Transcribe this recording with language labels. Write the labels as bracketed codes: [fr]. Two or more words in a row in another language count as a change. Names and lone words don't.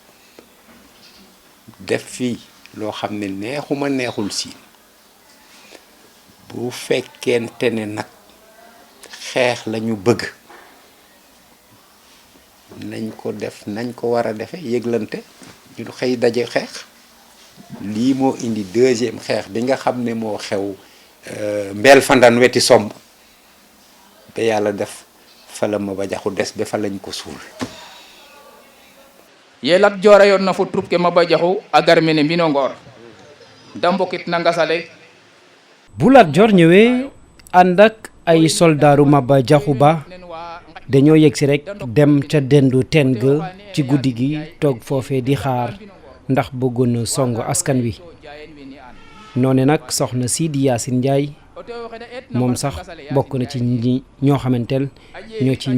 [wo] def fii loo xam ne neexul Siin bu fekkente ne nag xeex lañu bëgg nañ ko def nañ ko war a defe yëglante ñu xëy daje xeex lii moo indi deuxième xeex bi nga xam ne moo xew Mbeel Fandan weti somb ba yàlla def fa la Maba Jaxu des ba fa lañ ko suul [srr] ye Lat Joor yoon na fo troupe ke Maba Jaxu a gar mene Mbino Ngoor da mbokit na ngasale [wo] bu Lat Joor ñëwee ànd ak ay soldaaru Maba Jaxu Ba dañoo yegsi rek dem ca dendu teen ga ci guddi gi toog foofee di xaar ndax bëggoon na song askan wi noone nag soxna si di Yaasin Njaay moom sax bokk na ci ñi ñoo xamanteel ñoo